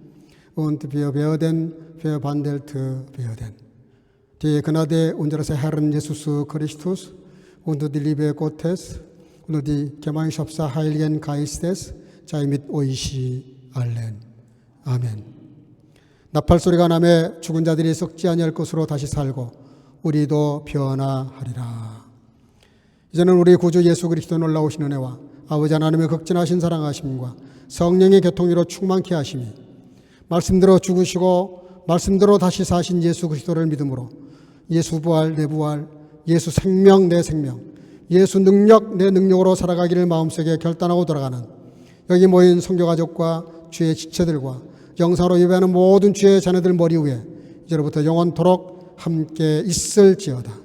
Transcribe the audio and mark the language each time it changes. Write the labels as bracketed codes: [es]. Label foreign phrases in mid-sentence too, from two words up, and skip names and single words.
[de] und wir werden verwandelt werden. Die Gnade unseres Herrn Jesus Christus und die Liebe Gottes und die Gemeinschaft des Heiligen Geistes sei mit euch allen. [ko] 아멘. 나팔 소리가 나매 죽은 자들이 썩지 아니할 것으로 다시 살고 우리도 변화하리라. 이제는 우리 구주 예수 그리스도 놀라우신 은혜와 아버지 하나님의 극진하신 사랑하심과 성령의 교통으로 충만케 하심이 말씀대로 죽으시고 말씀대로 다시 사신 예수 그리스도를 믿음으로 예수 부활 내 부활, 예수 생명 내 생명, 예수 능력 내 능력으로 살아가기를 마음속에 결단하고 돌아가는 여기 모인 성교가족과 주의 지체들과 영상으로 예배하는 모든 주의 자녀들 머리 위에 이제로부터 영원토록 함께 있을지어다.